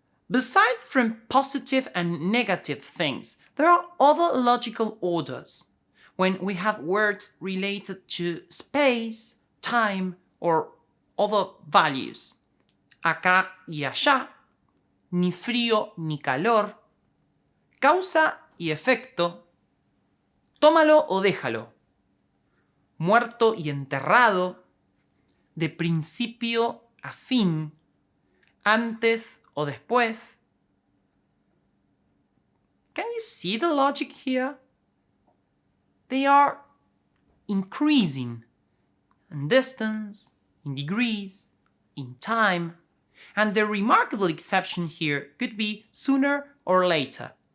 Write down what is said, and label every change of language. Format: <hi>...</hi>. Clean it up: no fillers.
<en>Besides from positive and negative things, there are other logical orders. When we have words related to space, time, or other values.</en> <es>Acá y allá, ni frío ni calor, causa y efecto, tómalo o déjalo, muerto y enterrado, de principio a fin, antes o después.</es> <en>Can you see the logic here? They are increasing in distance, in degrees, in time, and the remarkable exception here could be sooner or later.</en>